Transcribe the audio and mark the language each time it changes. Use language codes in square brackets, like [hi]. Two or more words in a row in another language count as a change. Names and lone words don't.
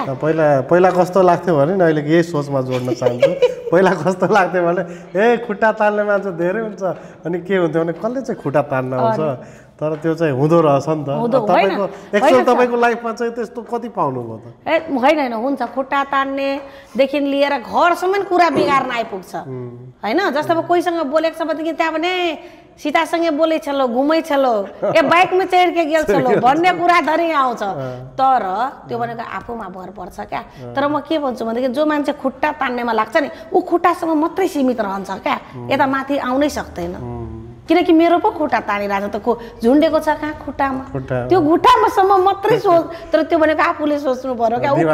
[ne] पहिला कस्तो लाग्थ्यो भने नि अहिले यही सोचमा जोड्न चाहन्छु पहिला कस्तो लाग्थ्यो भने खुट्टा तान्ने मान्छे धेरै हुन्छ अनि के हुन्थ्यो भने कसले चाहिँ खुट्टा तान्न आउँछ तर त्यो चाहिँ हुँदो रहेछ नि त तपाईको एक्चुअल तपाईको लाइफमा चाहिँ त्यस्तो कति पाउनु भयो त होइन हुन्छ खुट्टा तान्ने देखि लिएर घरसम्म कुरा बिगार्न आइपुग्छ हैन जस्तो अब कोहीसँग बोलेको छ भनेदेखि त्यहाँ भने सीतासँगै बोले [mai] छलो घुमै छलो बाइक में चढ के गेल छलो [ne] भन्ने कुरा धरि आउँछ तर त्यो भनेको आफूमा भर पर्छ क्या तर म के भन्छु भनेदेखि जो मान्छे खुट्टा तान्नेमा लाग्छ नि उ खुट्टासम्म मात्रै सीमित रहन्छ क्या यता माथि आउनै सक्दैन किनकि मेरो पो खुट्टा तानिरहेछ त को झुन्डेको छ कहाँ खुट्टामा त्यो खुट्टामासम्म मात्रै सोच तर त्यो भनेको आफूले सोच्नु पर्यो क्या